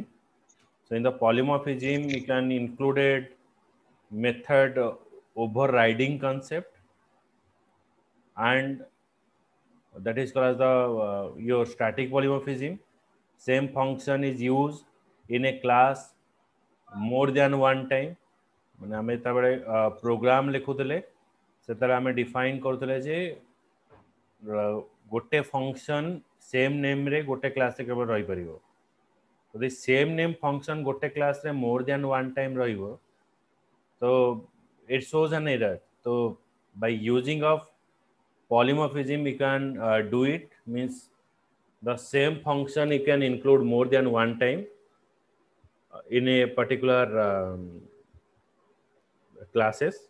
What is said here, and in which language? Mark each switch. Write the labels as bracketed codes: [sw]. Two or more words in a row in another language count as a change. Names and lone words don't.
[en] So in the polymorphism, you can include method overriding concept, and that is called as the your static polymorphism. Same function is used in a class more than one time. [or] ମାନେ ଆମେ ଯେତେବେଳେ ପ୍ରୋଗ୍ରାମ ଲେଖୁଥିଲେ ସେତେବେଳେ ଆମେ ଡିଫାଇନ୍ କରୁଥିଲେ ଯେ ଗୋଟେ [en] function same name [or] ଗୋଟେ କ୍ଲାସ୍ରେ କେବଳ ରହିପାରିବ ଯଦି [en] same name function [or] ଗୋଟେ କ୍ଲାସ୍ରେ [en] more than one time [or] ରହିବ ତ [en] it shows an error. So by using of polymorphism, we can do it. Means The same function you can include more than one time in a particular classes.